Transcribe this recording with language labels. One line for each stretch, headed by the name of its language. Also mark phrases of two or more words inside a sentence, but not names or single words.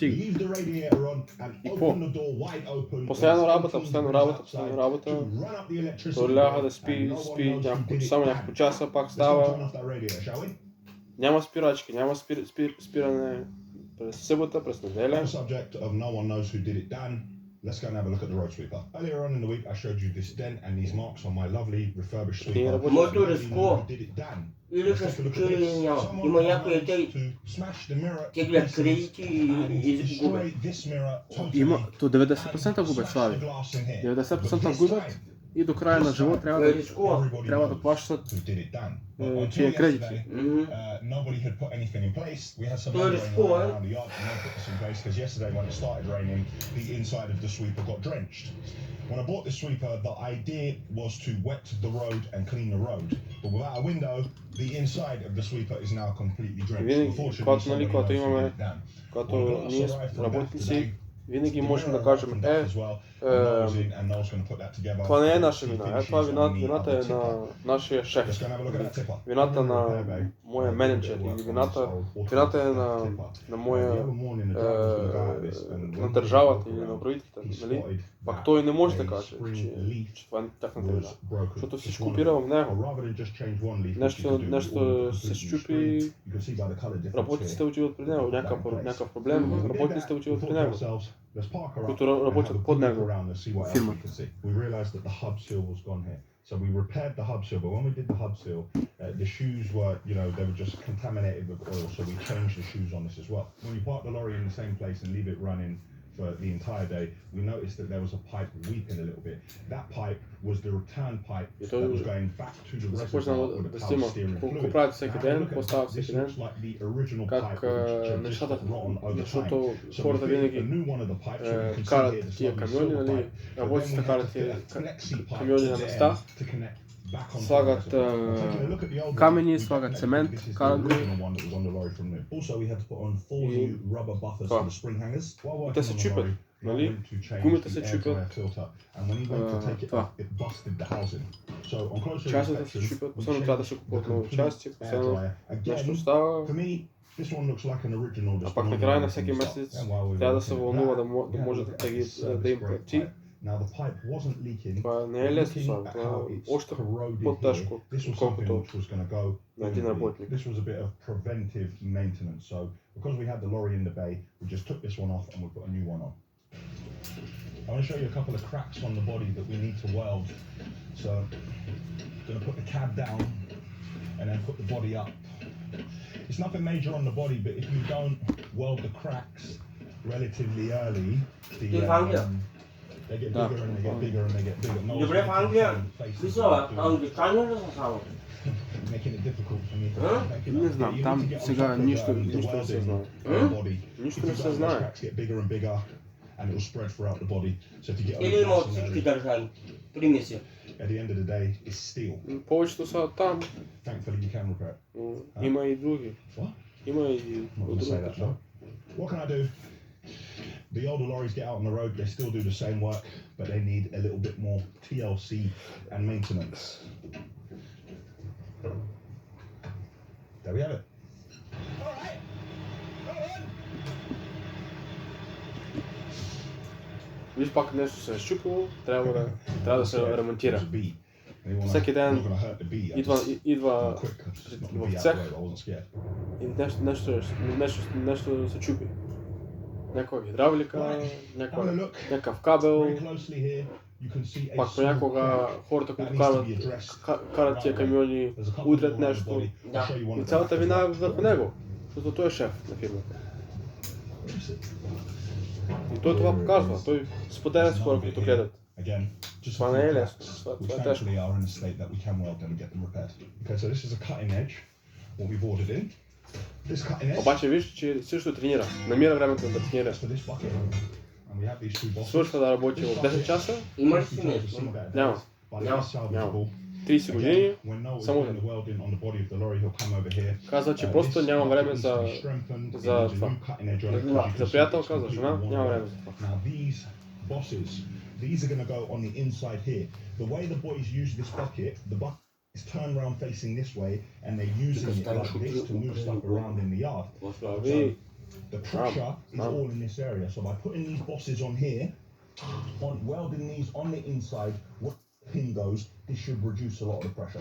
Bulgarian: И по постоянно работа. Той ляга да спи само няколко часа, пак става. Няма спирачки, няма спиране през събота, през неделя.
English: Let's go and have a look at the road sweeper. Earlier on in the week, I showed you this dent and these marks on my lovely refurbished sweeper.
Bulgarian: Моето риско. Или ще случи или няма. Има някои теглят кредити и губят. Има, то 90% губят, Слави. 90% губят и до края на живота трябва да плащат тия кредити. То е рисково,
English: When I bought this sweeper, the idea was to wet the road and clean the road. But without a window, the inside of the sweeper is now completely drenched.
Bulgarian: Когато ние работници, винаги можем да кажем, това не е наша вина, това вината е на нашия шеф, вината на моя менеджер, или вината е на моя, на държавата или на правителството, нали? Пак той не може да каже, че това е тяхната вина, защото всичко опира в него. Нещо се счупи, работниците отиват при него, някакъв проблем, работниците отиват при него, които работят под него, фирмата.
English: So we repaired the hub seal, but when we did the hub seal, the shoes were, they were just contaminated with oil, so we changed the shoes on this as well. When you park the lorry in the same place and leave it running for the entire day, we noticed that there was a pipe weeping a little bit. That pipe was the return pipe that was going back to the reservoir with the power steering fluid. This looks like the original pipe which just got rotten over time. So we fitted a new one of the pipes, so you can see here the slowly silver pipe. But then we had to fit a flexi pipe to connect
Bulgarian: слагат камъни, слагат цемент, карат го и те се чупят, нали? Гумите се чупят, това. Частите се чупят, последно трябва да се купуват нови части, последно нещо става. А пак накрая на всеки месец трябва да се вълнува да може да им плати. Това не е лесно, това е още по-тежко, отколкото на един работник.
English: I want to show you a couple of cracks on the body that we need to weld. So I'm going to put the cab down and then put the body up. It's nothing major on the body, but if you don't weld the cracks relatively early, they get bigger and they get bigger and they get bigger.
Bulgarian: Добре, в Англия, англичани ли са само?
English: Making it difficult for me to
Bulgarian: Не знам, там сега нищо не се знае. Нищо не се знае.
English: And it will spread throughout the body. So if you get
Bulgarian: Или има от всички държави, примеси.
English: At the end of the day, it's steel.
Bulgarian: Повечето са там.
English: Thankfully, you can repair.
Bulgarian: Има и други. Има и други.
English: What can I do? The older lorries get out on the road, they still do the same work, but they need a little bit more TLC and maintenance. There we have it. All right.
Bulgarian: Виж пак нещо се е щупило, трябва да се ремонтира. Всеки ден идва в цех и нещо се чупи. Някаква гидравлика, някакъв кабел. Пак понякога хората, които карат тия камиони, удрят нещо и цялата вина е върху него, защото той е шеф на фирмата. И той това показва, той споделя с хора, които гледат
English: Again, just a
Bulgarian: Pa
English: few
Bulgarian: не е
English: cracks,
Bulgarian: lesno,
English: which
Bulgarian: то е тежко.
English: thankfully are in a state that we can weld them and get them repaired. Okay, so this is a cutting edge, what we've ordered in. This cutting edge.
Bulgarian: Обаче виж, че също тренира. Намира времето да тренира.
English: For this bucket, and we have these two bosses.
Bulgarian: Свършва да работи в 10 часа. Има ли си нещо? Няма. Няма. 30 години. Само
English: the welding on the body of the lorry, he'll come over here.
Bulgarian: Казва, че просто няма време за това. За приятелка, за жена, няма време за това.
English: Now these bosses, these are going to go on the inside here. The way the boys use this bucket, the bucket is turned around facing this way, and they're using it like this to move stuff around in the yard. So the pressure is all in this area. So by putting these bosses on here, on welding these on the inside, what pin goes, this should reduce a lot of the pressure.